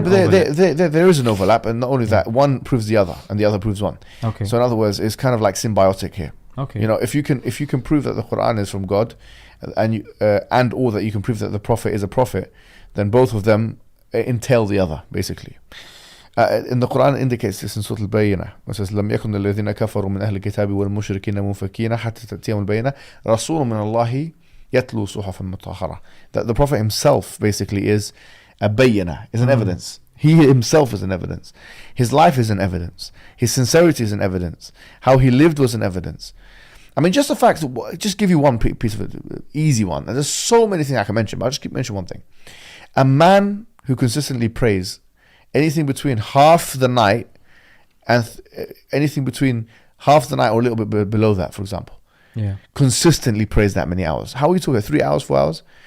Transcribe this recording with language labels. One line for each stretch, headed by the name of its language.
English: there is an overlap, and not only that, one proves the other and the other proves one. Okay. So in other words, it's kind of like symbiotic here. Okay. If you can prove that the Quran is from God, and or that you can prove that the Prophet is a prophet, then both of them entail the other, basically. In the Quran indicates this in Surah Al-Bayyinah. It says,
Arabic: لم يكن الذين كفروا من أهل الكتاب والمشركين منفكين حتى تأتيهم البينة رسول من الله يتلو صحفا مطهرة.
English: That the Prophet himself basically is a bayyinah, is an evidence. He himself is an evidence. His life is an evidence. His sincerity is an evidence. How he lived was an evidence. I mean, just the fact, just give you one piece of it, easy one. And there's so many things I can mention, but I'll just keep mentioning one thing. A man who consistently prays anything between half the night and anything between half the night or a little bit below that, for example, consistently prays that many hours. How are we talking? 3 hours, 4 hours?